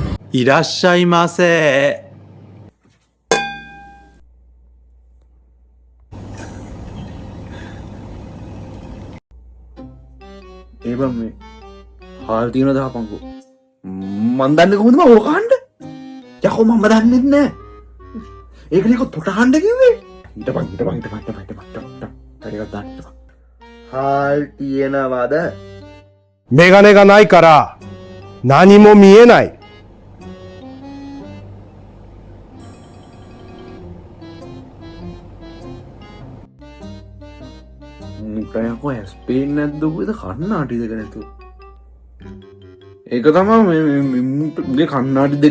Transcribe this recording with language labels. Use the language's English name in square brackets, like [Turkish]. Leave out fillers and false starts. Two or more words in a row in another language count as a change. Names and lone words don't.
[Japanese] いらっしゃいませ。 [Sinhala] ඒ බං මේ හාල් තියෙන දාපන්කෝ මන් දන්නේ කොහොමද මම ඕක අහන්න යකෝ මම දන්නෙත් නෑ ඒකනේ කො තොට අහන්න කිව්වේ හිටපන් හරියට දාන්න හිටපන් හාල් තියෙනවද [Japanese] メガネがないから何も見えない。 [Sinhala] මුකයකෝ ඇස් පේන්නේ නැද්ද කොහෙද කන්නාඩි දෙක නැතුව ඒක තමයි මේ කන්නාඩි දෙක